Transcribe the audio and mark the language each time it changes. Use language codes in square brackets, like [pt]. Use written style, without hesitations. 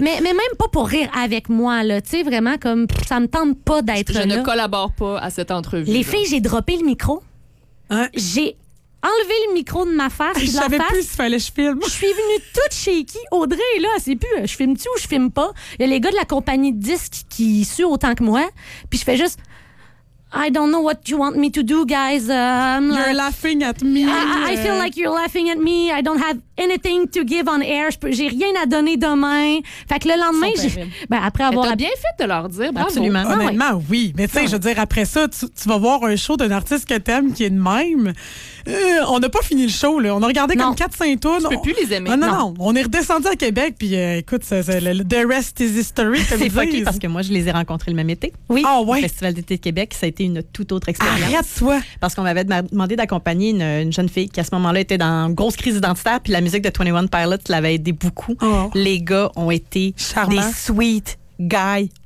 [fr] Mais même pas pour rire avec moi, là. Tu sais, vraiment, comme ça me tente pas d'être je là. Je ne collabore pas à cette entrevue. Les filles, j'ai droppé le micro. Hein? J'ai enlevé le micro de ma face. Je savais plus s'il fallait que je filme. Je suis venue toute shaky. Audrey, là, c'est plus je filme-tu ou je filme pas. Il y a les gars de la compagnie de disques qui suent autant que moi. Puis je fais juste [en] I don't know what you want me to do, guys. You're laughing at me. I feel like you're laughing at me. I don't have anything to give on air. [fr] J'ai rien à donner demain. Fait que le lendemain, t'as bien fait de leur dire. Bravo. Absolument. Honnêtement, oui. Mais tu sais, je veux dire, après ça, tu vas voir un show d'un artiste que t'aimes qui est de même. On n'a pas fini le show, là. On a regardé comme 4-5 tours. Tu peux plus les aimer. Ah, non. On est redescendu à Québec. Puis écoute, [en] the rest is history. [fr] C'est fucky parce que moi, je les ai rencontrés le même été. Oui. Ah, ouais. Au Festival d'été de Québec. Ça a été une toute autre expérience. Arrête-toi. Parce qu'on m'avait demandé d'accompagner une jeune fille qui, à ce moment-là, était dans une grosse crise identitaire. Puis la musique de 21 Pilots l'avait aidé beaucoup. Oh. Les gars ont été charmant. Des sweet guys.